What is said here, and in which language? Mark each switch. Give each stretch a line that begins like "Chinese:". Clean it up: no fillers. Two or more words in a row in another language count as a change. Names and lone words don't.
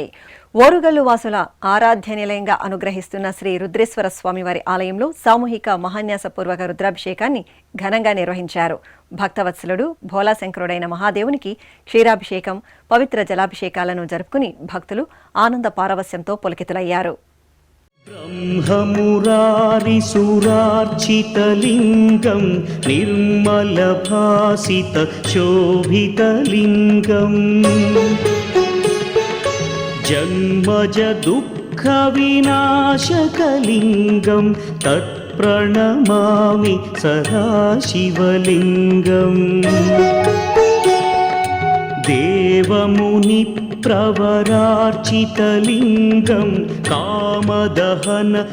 Telugu: ఓరుగల్లు వాసుల ఆరాధ్య నిలయంగా అనుగ్రహిస్తున్న శ్రీ రుద్రేశ్వర స్వామివారి ఆలయంలో సామూహిక మహాన్యాసపూర్వక రుద్రాభిషేకాన్ని ఘనంగా నిర్వహించారు. భక్తవత్సలుడు భోలాశంకరుడైన మహాదేవునికి క్షీరాభిషేకం, పవిత్ర జలాభిషేకాలను జరుపుకుని భక్తులు ఆనంద పారవస్యంతో పులకితులయ్యారు.
Sanskrit: ब्रह्ममुरारिसुरार्चितलिङ्गं निर्मलभासितशोभितलिङ्गं जन्मजदुःखविनाशकलिङ्गं तत्प्रणमामि सदा शिवलिङ्गम् देवमुनिप्रवरार्चितलिङ्गं कामदहन